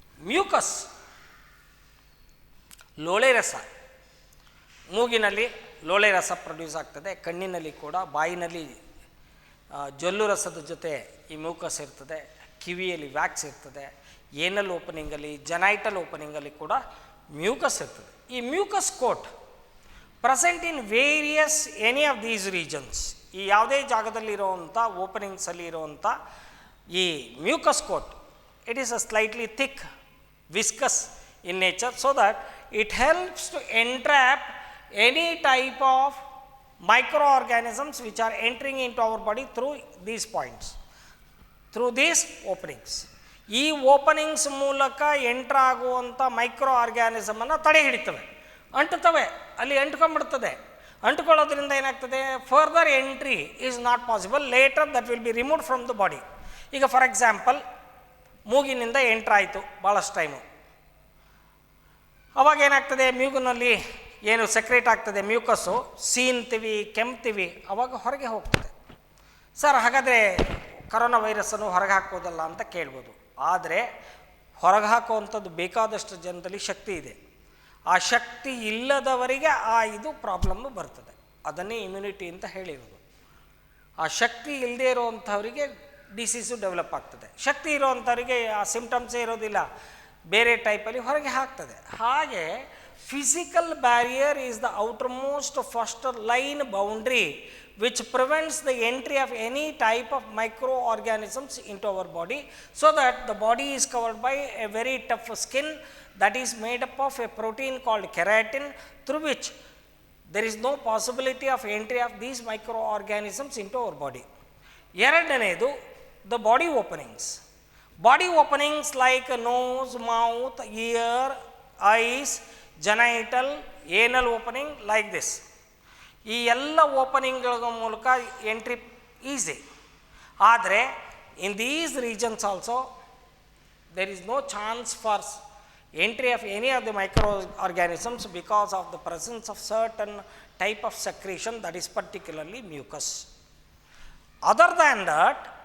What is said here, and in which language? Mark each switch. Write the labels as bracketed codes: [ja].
[kn] Mucus ಲೋಳೆ ರಸ, ಮೂಗಿನಲ್ಲಿ ಲೋಳೆ ರಸ ಪ್ರೊಡ್ಯೂಸ್ ಆಗ್ತದೆ, ಕಣ್ಣಿನಲ್ಲಿ ಕೂಡ, ಬಾಯಿನಲ್ಲಿ ಜೊಲ್ಲು ರಸದ ಜೊತೆ ಈ ಮ್ಯೂಕಸ್ ಇರ್ತದೆ, ಕಿವಿಯಲ್ಲಿ ವ್ಯಾಕ್ಸ್ ಇರ್ತದೆ, ಏನಲ್ ಓಪನಿಂಗಲ್ಲಿ, ಜನೈಟಲ್ ಓಪನಿಂಗಲ್ಲಿ ಕೂಡ ಮ್ಯೂಕಸ್ ಇರ್ತದೆ. [en] ಈ mucus coat present in various any of these regions. [kn] ಈ ಯಾವುದೇ ಜಾಗದಲ್ಲಿ ಇರೋವಂಥ ಓಪನಿಂಗ್ಸಲ್ಲಿ ಇರುವಂಥ ಈ mucus coat, [en] It is a slightly thick, viscous in nature, so that it helps to entrap any type of microorganisms which are entering into our body through these points, through these openings. [kn] ಈ openings ಮೂಲಕ entry ಆಗುವಂಥ micro ಆರ್ಗ್ಯಾನಿಸಮನ್ನು ತಡೆ ಹಿಡಿತವೆ, ಅಂಟುತ್ತವೆ, ಅಲ್ಲಿ ಅಂಟ್ಕೊಂಡ್ಬಿಡ್ತದೆ. ಅಂಟ್ಕೊಳ್ಳೋದ್ರಿಂದ ಏನಾಗ್ತದೆ, [en] Further entry is not possible. Later that will be removed from the body. [kn] ಈಗ for example ಮೂಗಿನಿಂದ ಎಂಟ್ರಾಯಿತು ಭಾಳಷ್ಟು time, ಅವಾಗ ಏನಾಗ್ತದೆ, ಮೂಗಿನಲ್ಲಿ ಏನು ಸೆಕ್ರೇಟ್ ಆಗ್ತದೆ ಮ್ಯೂಕಸ್ಸು, ಸೀನ್ತೀವಿ, ಕೆಮ್ತೀವಿ, ಅವಾಗ ಹೊರಗೆ ಹೋಗ್ತದೆ. ಸರ್ ಹಾಗಾದರೆ ಕರೋನಾ ವೈರಸ್ಸನ್ನು ಹೊರಗೆ ಹಾಕ್ಬೋದಲ್ಲ ಅಂತ ಕೇಳ್ಬೋದು. ಆದರೆ ಹೊರಗೆ ಹಾಕುವಂಥದ್ದು ಬೇಕಾದಷ್ಟು ಜನರಲ್ಲಿ ಶಕ್ತಿ ಇದೆ. ಆ ಶಕ್ತಿ ಇಲ್ಲದವರಿಗೆ ಇದು ಪ್ರಾಬ್ಲಮ್ಮು ಬರ್ತದೆ. ಅದನ್ನೇ ಇಮ್ಯುನಿಟಿ ಅಂತ ಹೇಳಿರೋದು. ಆ ಶಕ್ತಿ ಇಲ್ಲದೆ ಇರೋವಂಥವರಿಗೆ ಡಿಸೀಸು ಡೆವಲಪ್ ಆಗ್ತದೆ. ಶಕ್ತಿ ಇರೋವಂಥವರಿಗೆ ಆ ಸಿಂಪ್ಟಮ್ಸೇ ಇರೋದಿಲ್ಲ, ಬೇರೆ ಟೈಪಲ್ಲಿ ಹೊರಗೆ ಹಾಕ್ತದೆ. [en] ಹಾಗೆ physical barrier is the outermost first line boundary which prevents the entry of any type of microorganisms into our body, so that the body is covered by a very tough skin that is made up of a protein called keratin, through which there is no possibility of entry of these microorganisms into our body. ಎರಡನೇದು the body openings. Body openings like nose, mouth, ear, eyes, genital, anal opening like this. [kn] ಈ ಎಲ್ಲ ಓಪನಿಂಗ್ಗಳ ಮೂಲಕ entry easy. [en] ಆದರೆ in these regions also there is no chance for entry of any of the micro organisms because of the presence of certain type of secretion that is particularly mucus. Other than that